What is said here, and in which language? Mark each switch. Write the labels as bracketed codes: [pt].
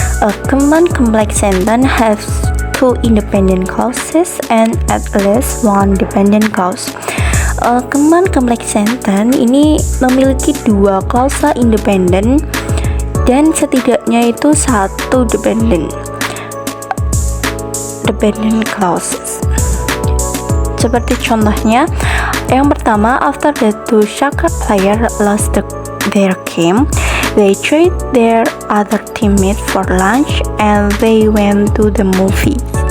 [en] A compound complex sentence has two independent clauses and at least one dependent clause. [id] Compound complex sentence ini memiliki dua klausa independen dan setidaknya itu satu dependent clauses. Seperti contohnya, yang pertama, [en] after the two soccer players lost their game, they trade their other teammate for lunch and they went to the movies.